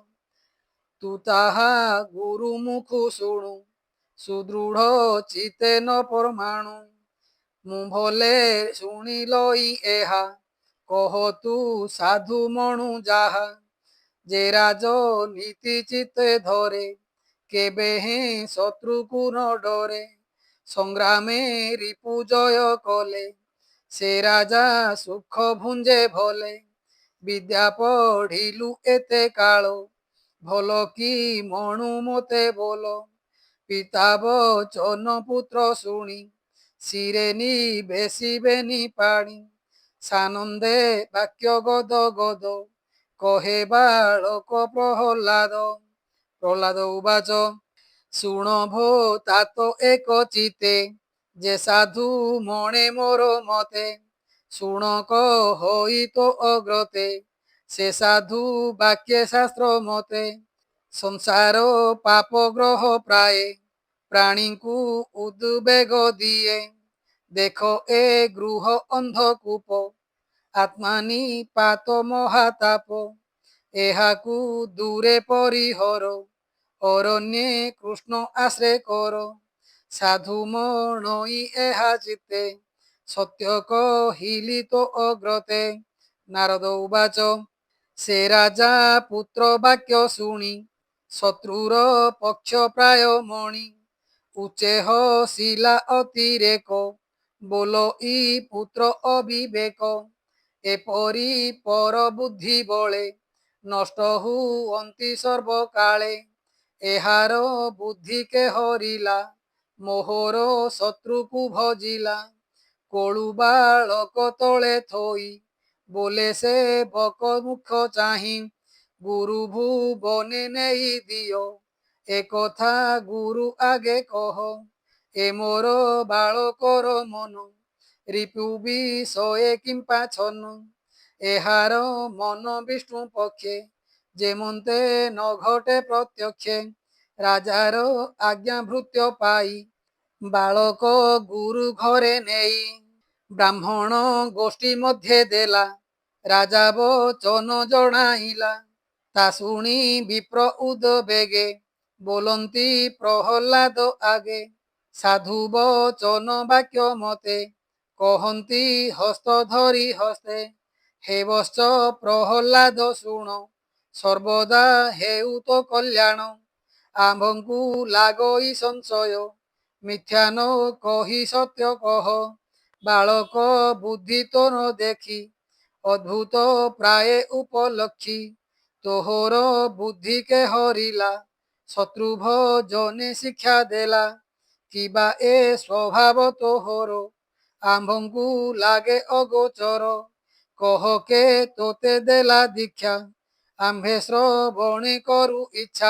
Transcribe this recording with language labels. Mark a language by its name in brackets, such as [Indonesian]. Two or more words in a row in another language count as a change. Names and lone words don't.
[Odia] ତୁ ତାହା ଗୁରୁ ମୁଖୁ ଶୁଣୁ ସୁଦୃଢ଼ ଚିତେ ନ ପରମାଣୁ ମୁ ଭଲେ ଶୁଣିଲଇ ଏହା କହ ତୁ ସାଧୁ ମଣୁ ଯାହା ଯେ ରାଜ ନୀତି ଚିତେ ଧରେ କେବେ ହେ ଶତ୍ରୁ କୋ ନ ଡରେ ସଂଗ୍ରାମେ ରିପୁ ଜୟ କଲେ ସେ ରାଜା ସୁଖ ଭୁଞ୍ଜେ ଭଲେ ବିଦ୍ୟା ପଢ଼ିଲୁ ଏତେ କାଳୋ ଭଲ କି ମଣୁ ମତେ ବୋଲ ପିତା ବଚନ ପୁତ୍ର ଶୁଣି ସିରେ ବେସିବେନି ପାଣି ସାନନ୍ଦେ ବାକ୍ୟ ଗଦ ଗଦ କହେ ବାଳକ ପ୍ରହଲାଦ [Sanskrit] प्रहलाद उवाच [Odia] ଶୁଣ ଭୋ ତାତ ଏକ ଚିତେ ଯେ ସାଧୁ ମଣେ ମୋର ମତେ ଶୁଣ କହି ତୋ ଅଗ୍ରତେ ସେ ସାଧୁ ବାକ୍ୟ ଶାସ୍ତ୍ର ମତେ ସଂସାର ପାପ ଗ୍ରହ ପ୍ରାୟ ପ୍ରାଣୀ କୋ ଉଦ୍ବେଗ ଦିଏ ଦେଖ ଏ ଗୃହ ଅନ୍ଧକୂପ ଆତ୍ମାନି ପାତ ମହାତାପ ଏହାକୁ ଦୂରେ ପରିହର ଅରଣ୍ୟେ କୃଷ୍ଣ ଆଶ୍ରୟ କର ସାଧୁ ମଣଇ ଏହା ଚିତେ ସତ୍ୟ କହିଲି ତୋ ଅଗ୍ରତେ [Sanskrit] नारद उवाच [Odia] ସେ ରାଜା ପୁତ୍ର ବାକ୍ୟ ଶୁଣି ଶତ୍ରୁର ପକ୍ଷ ପ୍ରାୟ ମଣି ଉଚ୍ଚେ ହସିଲା ଅତିରେକ ବୋଲ ଇ ପୁତ୍ର ଅବିବେକ ଏପରି ପର ବୁଦ୍ଧି ବଳେ ନଷ୍ଟ ହୁଅନ୍ତି ସର୍ବକାଳେ ଏହାର ବୁଦ୍ଧି କେ ହରିଲା ମୋହର ଶତ୍ରୁ କୋ ଭଜିଲା କୋଳୁ ବାଳକ ତଳେ ଥୋଇ ବୋଲେ ସେ ବକ ମୁଖ ଚାହିଁ ଗୁରୁ ଭୁବନେ ନାହିଁ ଦିୟୋ ଏକଥା ଗୁରୁ ଆଗେ କହ ଏ ମୋର ବାଳକର ମନ ରିପୁ ବିଷୟେ କିମ୍ପା ଛନ ଏହାର ମନ ବିଷ୍ଣୁ ପକ୍ଷେ ଯେମତେ ନ ଘଟେ ପ୍ରତ୍ୟକ୍ଷେ ରାଜାର ଆଜ୍ଞା ଭୃତ୍ୟ ପାଇ ବାଳକ ଗୁରୁ ଘରେ ନେଇ ବ୍ରାହ୍ମଣ ଗୋଷ୍ଠୀ ମଧ୍ୟ ଦେଲା ରାଜା ବଚନ ଜଣାଇଲା ତା ଶୁଣି ବିପ୍ର ଉଦ୍ବେଗେ ବୋଲନ୍ତି ପ୍ରହଲାଦ ଆଗେ ସାଧୁ ବଚନ ବାକ୍ୟ ମତେ କହନ୍ତି ହସ୍ତ ଧରି ହସ୍ତେ ହେ ବଶ୍ଚ ପ୍ରହଲାଦ ଶୁଣ ସର୍ବଦା ହେଉ ତୋ କଲ୍ୟାଣ ଆମ୍ଭଙ୍କୁ ଲାଗଇ ସଂଶୟ ମିଥ୍ୟା ନ କହି ସତ୍ୟ କହ, ବାଳକ ବୁଦ୍ଧି ତ ନ ଦେଖି, ଅଦ୍ଭୁତ ପ୍ରାୟ ଉପଲକ୍ଷୀ, ତୋହର ବୁଦ୍ଧି କେ ହରିଲା, ଶତ୍ରୁ ଭଜନେ ଶିକ୍ଷା ଦେଲା, କିବା ଏ ସ୍ୱଭାବ ତୋହର, ଆମ୍ଭଙ୍କୁ ଲାଗେ ଅଗୋଚର, କହ କେ ତୋତେ ଦେଲା ଦୀକ୍ଷା, ଆମ୍ଭେ ଶ୍ରବଣେ କରୁ ଇଚ୍ଛା।